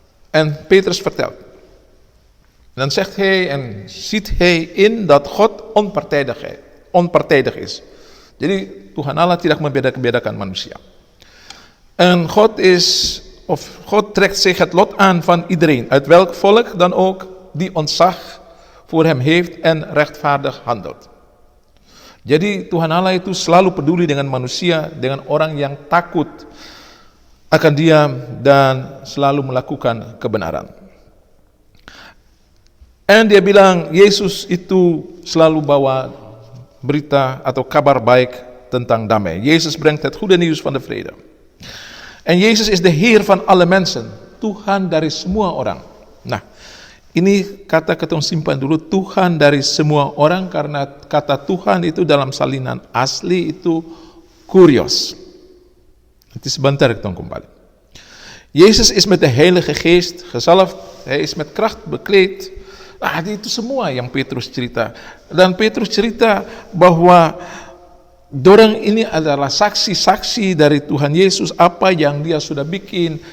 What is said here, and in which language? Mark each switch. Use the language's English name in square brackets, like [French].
[Dutch] En Petrus vertelt. Dan zegt hij en ziet hij in dat God onpartijdig is. [Indonesian] Jadi Tuhan Allah tidak membeda-bedakan manusia. [Dutch] En God trekt zich het lot aan van iedereen, uit welk volk dan ook, die ontzag voor hem heeft en rechtvaardig handelt. [Indonesian] Jadi Tuhan Allah itu selalu peduli dengan manusia, dengan orang yang takut akan dia dan selalu melakukan kebenaran. En dia bilang Yesus itu selalu bawa berita atau kabar baik tentang damai. [Dutch] Jezus brengt het goede nieuws van de vrede. En Jezus is de Heer van alle mensen. [Indonesian] Tuhan dari semua orang. Nah, ini kata ketong simpan dulu, Tuhan dari semua orang, karena kata Tuhan itu dalam salinan asli itu kurios. Nanti sebentar ketong kembali. [Dutch] Jezus is met de Heilige Geest gezalfd. Hij is met kracht bekleed. [Indonesian] Itu semua yang Petrus cerita. Dan Petrus cerita bahwa dorang ini adalah saksi-saksi dari Tuhan Yesus, apa yang dia sudah bikin.